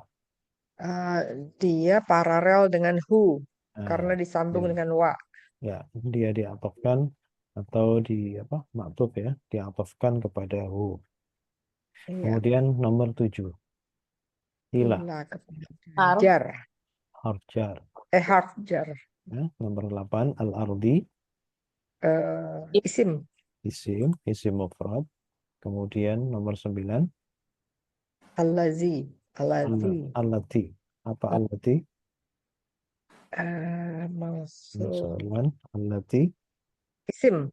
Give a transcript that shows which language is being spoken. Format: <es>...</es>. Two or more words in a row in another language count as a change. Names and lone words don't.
<id>Eh, dia paralel dengan hu karena Nah, disambung ya. dengan wa. Ya, dia diatofkan atau di apa? Maktub ya, diatofkan kepada hu. Iya. Kemudian nomor 7, ilah, Ila kepada harf jar.</id> <ar>حرف جر. حرف جر.</ar> <id>Ya, nomor 8, al-ardi, Isim.</id> <ar>اسم مفرد.</ar> <id>Kemudian nomor 9, Allazi. Allazi. allati. Apa allati? Nomor Mausul. 9, allati. Isim.</id>